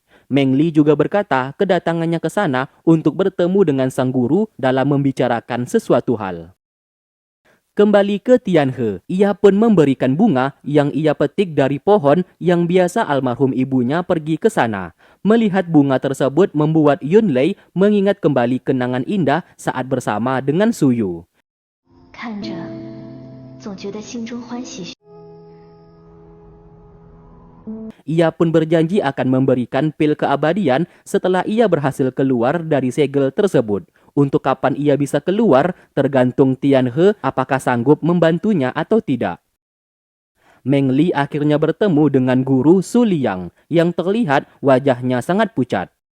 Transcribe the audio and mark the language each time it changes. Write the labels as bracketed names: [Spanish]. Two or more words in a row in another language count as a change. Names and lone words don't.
[Indonesian] Meng Li juga berkata kedatangannya ke sana untuk bertemu dengan sang guru dalam membicarakan sesuatu hal. Kembali ke Tian He, ia pun memberikan bunga yang ia petik dari pohon yang biasa almarhum ibunya pergi ke sana. Melihat bunga tersebut membuat Yun Lei mengingat kembali kenangan indah saat bersama dengan Su Yu. [Chinese] 看着，总觉得心中欢喜。 [Indonesian] Ia pun berjanji akan memberikan pil keabadian setelah ia berhasil keluar dari segel tersebut. Untuk kapan ia bisa keluar, tergantung Tian He apakah sanggup membantunya atau tidak. Meng Li akhirnya bertemu dengan guru Su Liang yang terlihat wajahnya sangat pucat.